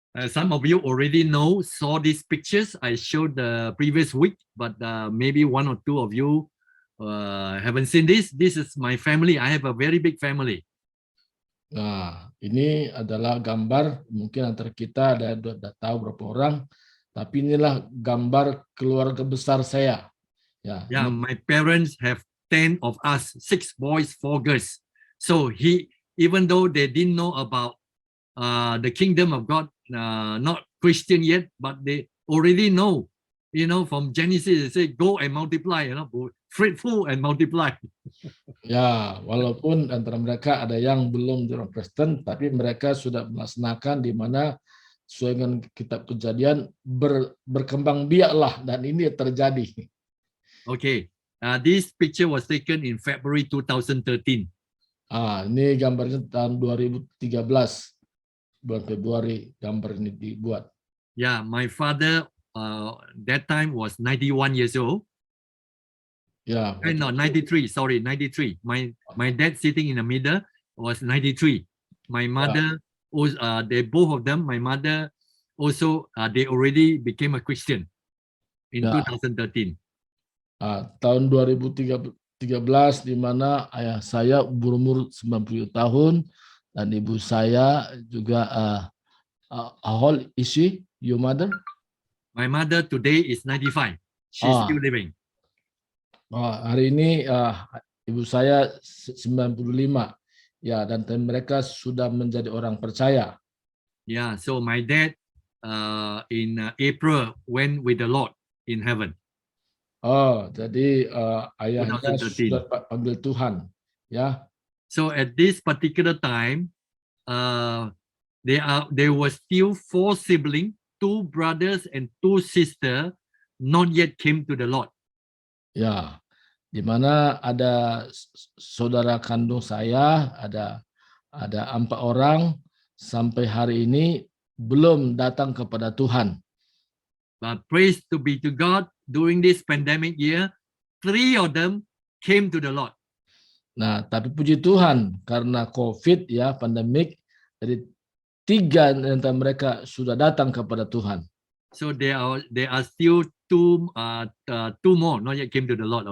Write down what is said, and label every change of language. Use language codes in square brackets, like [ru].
[en] Some of you already saw these pictures I showed the previous week, but maybe one or two of you haven't seen this. This is my family. I have a very big family. [id] Nah, ini adalah gambar, mungkin antara kita ada tahu berapa orang, tapi inilah gambar keluarga besar saya. Ya, [en] Yeah, [id] ini, [en] my parents have 10 of us, 6 boys, 4 girls. So even though they didn't know about the kingdom of God, not Christian yet, but they already know, from Genesis, they say, go and multiply, fruitful and multiply. [id] ya, walaupun antara mereka ada yang belum di orang Kristen, tapi mereka sudah melaksanakan di mana sesuai dengan kitab Kejadian berkembang biaklah, dan ini terjadi. [en] Okay, this picture was taken in February 2013. [id] Ini gambarnya tahun 2013, bulan Februari gambar ini dibuat. [en] Yeah, my father that time was 91 years old. [id] Ya, [en] No, 93. Sorry, 93. My dad sitting in the middle was 93. My mother was they both of them. My mother also they already became a Christian in [id] Ya. [en] 2013. [id] Tahun 2013 di mana ayah saya berumur 90 tahun dan ibu saya juga [en] how old is she, your mother? My mother today is 95. She's still living. [id] Hari ini ibu saya 95 ya, dan mereka sudah menjadi orang percaya. [en] Yeah, so my dad in April went with the Lord in heaven. [id] Jadi ayahnya [en] 2013. [id] sudah panggil Tuhan, ya. [en] So at this particular time, there were still 4 siblings, 2 brothers and 2 sisters, not yet came to the Lord. [id] Ya, di mana ada saudara kandung saya, ada 4 orang sampai hari ini belum datang kepada Tuhan. [en] But praise to be to God, during this pandemic year, 3 of them came to the Lord. [id] Nah, tapi puji Tuhan karena COVID ya, pandemik, jadi 3 di antara mereka sudah datang kepada Tuhan. [en] So there are still 2 more not yet came to the Lord.